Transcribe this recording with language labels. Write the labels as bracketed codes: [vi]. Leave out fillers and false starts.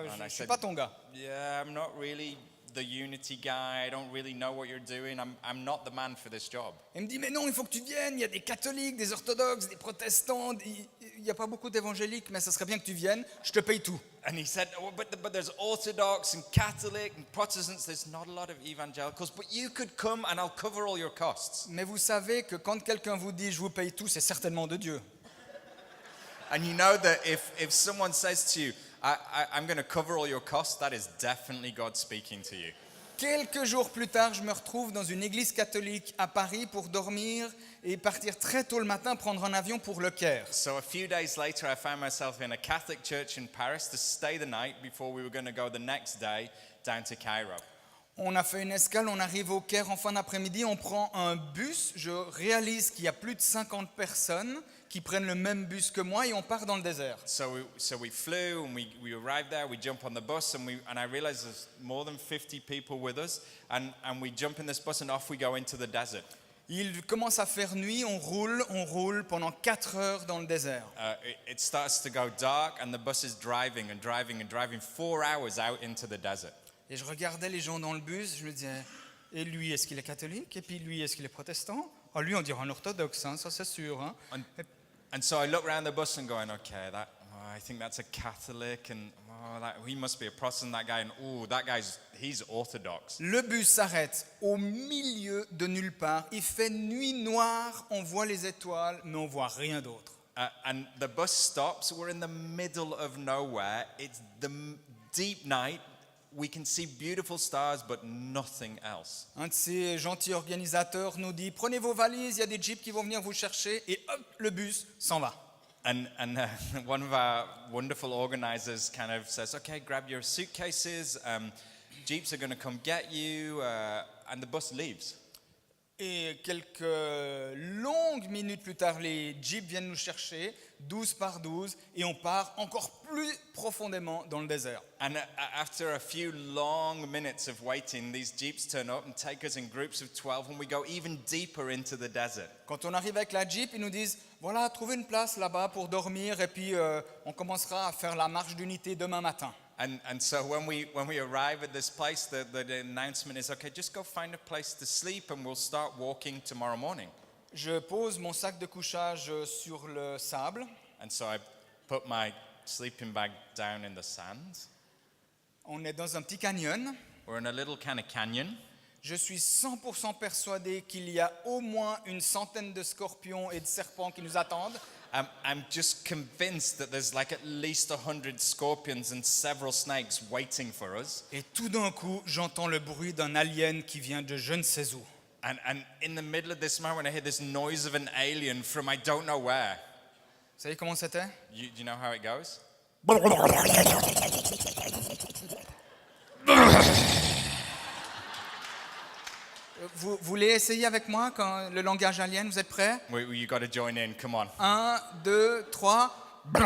[en] And [fr] je [en] I [fr] suis [en] said, [fr] pas ton gars. [en] "Yeah, I'm not really the unity guy. I don't really know what you're doing. I'm not the man for this job." [fr] Il me dit, mais non, il faut que tu viennes, il y a des catholiques, des orthodoxes, des protestants, il n'y a pas beaucoup d'évangéliques, mais ça serait bien que tu viennes, je te paye tout. [en] And he said, "Oh, but there's Orthodox and Catholic and Protestants. There's not a lot of evangelicals, but you could come and I'll cover all your costs." [fr] Mais vous savez que quand quelqu'un vous dit, je vous paye tout, c'est certainement de Dieu. [en] And you know that if someone says to you, I'm going to cover all your costs, that is definitely God speaking to you. [fr] Quelques jours plus tard, je me retrouve dans une église catholique à Paris pour dormir et partir très tôt le matin prendre un avion pour le Caire. [en] So a few days later, I found myself in a Catholic church in Paris to stay the night before we were going to go the next day down to Cairo. [fr] On a fait une escale, on arrive au Caire en fin d'après-midi, on prend un bus, je réalise qu'il y a plus de 50 personnes qui prennent le même bus que moi et on part dans le désert. [en] So we flew and we arrived there, we jump on the bus and I realized there's more than 50 people with us and we jump in this bus and off we go into the desert. [fr] Il commence à faire nuit, on roule pendant 4 heures dans le désert. [en] It starts to go dark and the bus is driving 4 hours out into the desert. [fr] Et je regardais les gens dans le bus, je me disais, et lui, est-ce qu'il est catholique? Et puis lui, est-ce qu'il est protestant? Ah, lui, on dirait un orthodoxe, hein, ça c'est sûr. Hein. [en] And so I look around the bus and going, okay, I think that's a Catholic, and he must be a Protestant, that guy, and he's Orthodox. [fr] Le bus s'arrête au milieu de nulle part. Il fait nuit noire, on voit les étoiles, mais on voit rien d'autre. [en] And the bus stops. We're in the middle of nowhere. It's the deep night. We can see beautiful stars, but nothing else. [fr] Un de ces gentils organisateurs nous dit, prenez vos valises, il y a des jeeps qui vont venir vous chercher, et hop, le bus s'en va. [en] And one of our wonderful organizers kind of says, okay, grab your suitcases. Jeeps are going to come get you, and the bus leaves. [fr] Et quelques longues minutes plus tard, les jeeps viennent nous chercher, 12 par 12, et on part encore plus profondément dans le désert. [en] And after a few long minutes of waiting, these jeeps turn up and take us in groups of 12, and we go even deeper into the desert. [fr] Quand on arrive avec la jeep, ils nous disent, voilà, trouvez une place là-bas pour dormir, et puis on commencera à faire la marche d'unité demain matin. [en] And so when we arrive at this place, the announcement is, okay, just go find a place to sleep, and we'll start walking tomorrow morning. [fr] Je pose mon sac de couchage sur le sable. [en] And so I put my sleeping bag down in the sand. [fr] On est dans un petit canyon. [en] We're in a little kind of canyon. [fr] Je suis 100% persuadé qu'il y a au moins une centaine de scorpions et de serpents qui nous attendent. [en] I'm just convinced that there's like at least 100 scorpions and several snakes waiting for us. [fr] Et tout d'un coup, j'entends le bruit d'un alien qui vient de je ne sais où. [en] And in the middle of this moment, I hear this noise of an alien from I don't know where. [fr] Vous savez comment c'était? [en] Do you know how it goes? [fr] Vous voulez essayer avec moi quand le langage alien? Vous êtes prêts? [en] You got to join in. Come on. 1, 2, 3.